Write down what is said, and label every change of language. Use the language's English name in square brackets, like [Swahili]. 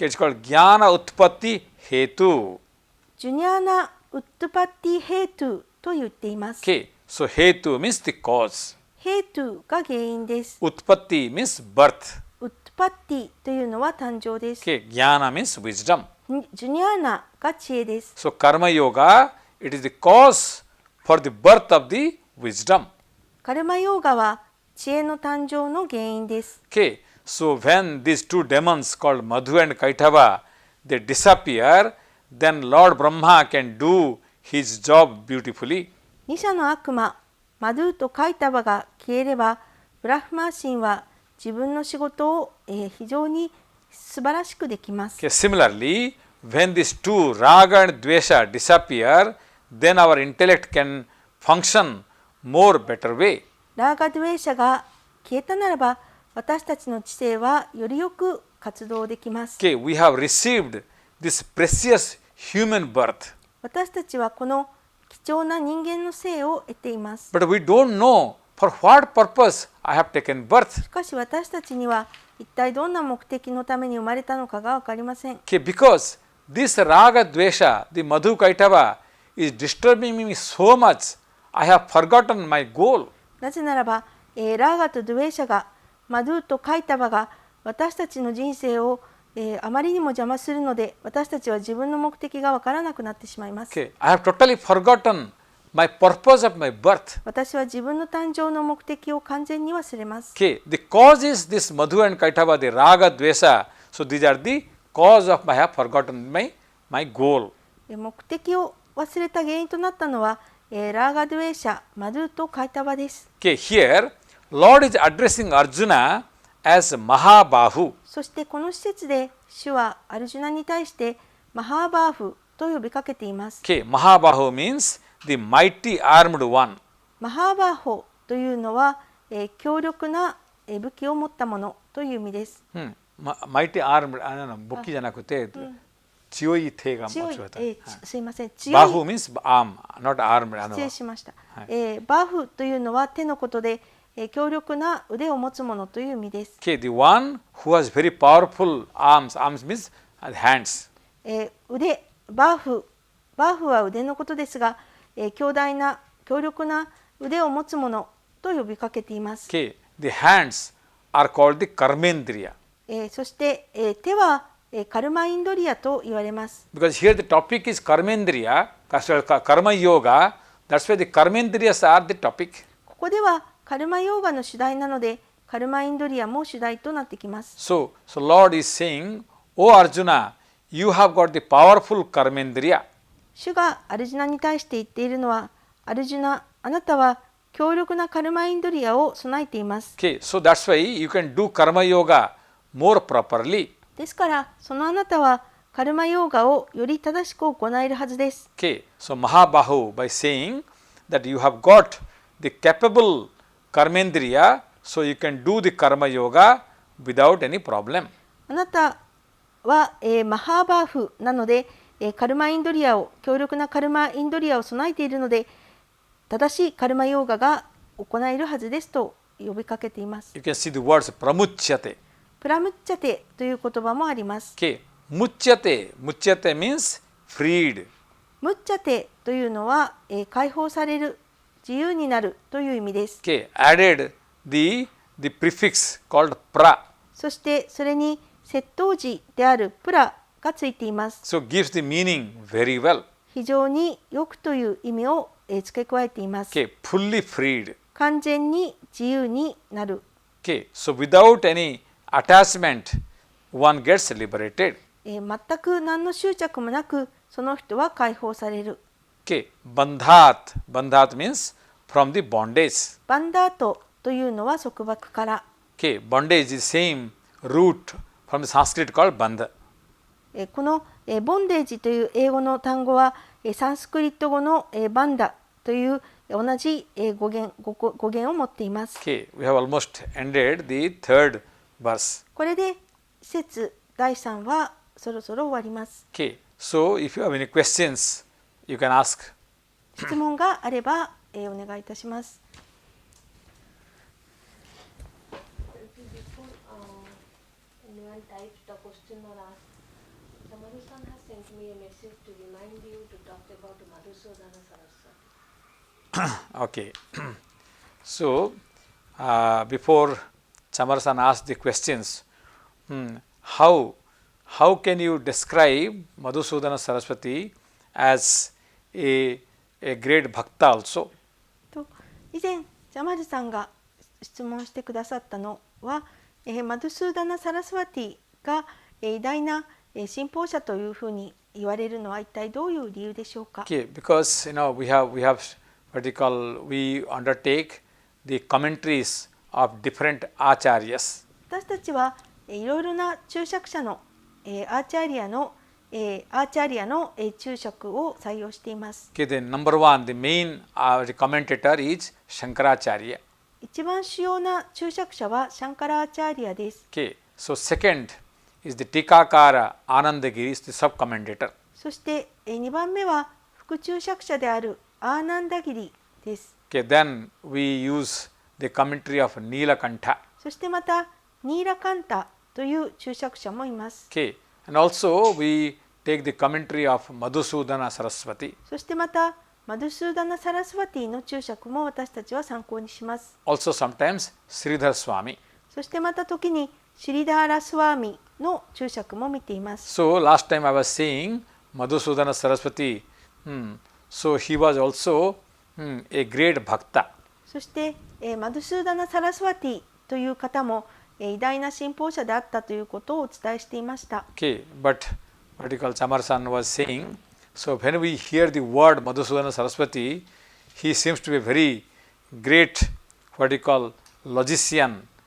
[English] Okay, it's called jnana utpatti hetu. [Japanese] ジュニアナ・ウッドパッティ・ヘイトゥと言っています。 [English] Okay, so hetu means the cause. [Japanese] ヘイトゥが原因です。 [English] Utpatti means birth. [Japanese] ウッドパッティというのは誕生です。 [English] Okay, jnana means wisdom. [Japanese] ジュニアナが知恵です。 [English] So karma yoga, it is the cause for the birth of the wisdom. [Japanese] カルマヨーガは知恵の誕生の原因です。 [English] Okay, so when these two demons called Madhu and Kaitava, they disappear, then Lord Brahma can do his job beautifully. [Japanese] 二者の悪魔、マドゥとカイタバが消えれば、ブラフマー神は自分の仕事を、非常に素晴らしくできます。 [English] Okay, similarly, when these two raga and dvesha disappear, then our intellect can function more better way. [Japanese] ラーガドゥエーシャが消えたならば、私たちの知性はよりよく活動できます。 [English] Okay, we have received this precious human birth, [Japanese] 私たちはこの貴重な人間の生を得ています。 [English] but we don't know for what purpose I have taken birth. [Japanese] しかし私たちには一体どんな目的のために生まれたのかが分かりません。 [English] Okay, because this raga dvesha, the Madhu Kaitava, is disturbing me so much, I have forgotten my goal. [Japanese] なぜならば、ラーガとドゥエーシャが、マドゥとカイタバが私たちの人生を、あまりにも邪魔するので、私たちは自分の目的が分からなくなってしまいます。 [English] Okay, I have totally forgotten my purpose of my birth. [Japanese] 私は自分の誕生の目的を完全に忘れます。 [English] Okay, the cause is this Madhu and Kaitava, the raga dvesha. So these are the cause of I have forgotten my goal. [Japanese] 目的を忘れた原因となったのは、ラーガドゥエーシャ、マドゥとカイタバです。 [English] Okay, here Lord is addressing Arjuna as Mahabahu. [Japanese] そしてこの施設で主はアルジュナに対してマハーバーフと呼びかけています。 [English] Okay, Mahabahu means the mighty armed one. [Japanese] マハーバーホというのは、強力な武器を持ったものという意味です。 [English] Mighty armed, [Japanese] 武器じゃなくて、強い手が持ち渡る。すいません。強い。 [English] Bahu means arm, not armed. [Japanese] 失礼しました。バフというのは手のことで、強力な腕を持つものという意味です。 [English] Okay, the one who has very powerful arms. Arms means hands. [Japanese] 腕、バフは腕のことですが、強力な腕を持つものと呼びかけています。 [English] Okay, the hands are called the karmendriya. [Japanese] そして、手はカルマインドリアと言われます。 [English] Because here the topic is karmendriya, karma yoga. That's why the karmendriyas are the topic. [Japanese] ここではカルマヨーガの主題なので、カルマインドリアも主題となってきます。 [English] So Lord is saying, O Arjuna, you have got the powerful karmendriya. [Japanese] 主がアルジュナに対して言っているのは、アルジュナ、あなたは強力なカルマインドリアを備えています。 [English] Okay, so that's why you can do karma yoga more properly. [Japanese] ですから、そのあなたはカルマヨーガをより正しく行えるはずです。 [English] Okay, so Mahabahu, by saying that you have got the capable karmendriya, so you can do the karma yoga without any problem. [Japanese] あなたは、マハーバーフなので、カルマインドリアを強力なカルマインドリアを備えているので、正しいカルマヨーガが行えるはずですと呼びかけています。 [English] You can see the words pramuchyate. [Japanese] プラムッチャテという言葉もあります。 [English] Okay, muchyate means freed. [Japanese] ムッチャテというのは、解放される、自由になるという意味です。 [English] Okay, added the prefix called pra. [Japanese] そしてそれに窃盗時であるプラがついています。 [English] So gives the meaning very well. [Japanese] 非常によくという意味を付け加えています。 [English] Okay, fully freed. [Japanese] 完全に自由になる。 [English] Okay, so without any attachment, one gets liberated. [Japanese] 全く何の執着もなく、その人は解放される。 [English] Okay, bandhat means from the bondage. [Japanese] バンダートというのは束縛から。 [English] Okay, bondage is same root from the Sanskrit called bandha. [Japanese] このボンデージという英語の単語はサンスクリット語のバンダという同じ語源を持っています。 [English] Okay, we have almost ended the third verse. [Japanese] これで節第3はそろそろ終わります。 [English] Okay, so if you have any questions, you can ask. [Japanese] 質問があればお願いいたします。 [English] Anyone types the question or asks? Chamaru-san has sent me a message to remind you to talk about Madhusudana Saraswati. Okay. So, before Chamaru-san asked the questions, how can you describe Madhusudana Saraswati as a great bhakta also? [Japanese] と以前ジャマルさんが質問してくださったのは、マドゥスーダナ・サラスワティが偉大な信奉者というふうに言われるのは一体どういう理由でしょうか。 [English] Okay, because we have what we call, we undertake the commentaries of different acharyas. [Japanese] 私たちはいろいろな注釈者のアーチャリアの注釈を採用しています。 [English] Okay, the number one, the main the commentator is Shankaracharya. [Japanese] 一番主要な注釈者はシャンカラアーチャリアです。 [English] Okay, so second is the Tikakara Anandagiri, is the sub-commentator. [Japanese] そして2番目は副注釈者であるアーナンダギリです。 [English] Okay, then we use the commentary of Nilakantha. [Japanese] そしてまたニーラカンタという注釈者もいます。 [English] Okay, and also we take the commentary of Madhusudana Saraswati. [Japanese] そしてまたマドゥスーダナ・サラスワティの注釈も私たちは参考にします。 [English] Also sometimes Sridhar Swami. [Japanese] そしてまた時にシリダーラ・スワーミの注釈も見ています。 [English] So last time I was saying Madhusudana Saraswati, so he was also a great bhakta. [Japanese] そして、マドゥスーダナ・サラスワティという方も、偉大な信奉者であったということをお伝えしていました。 [English] Okay, but what you call Chamar-san was saying, so when we hear the word Madhusudana Saraswati, he seems to be a very great, what you call, logician.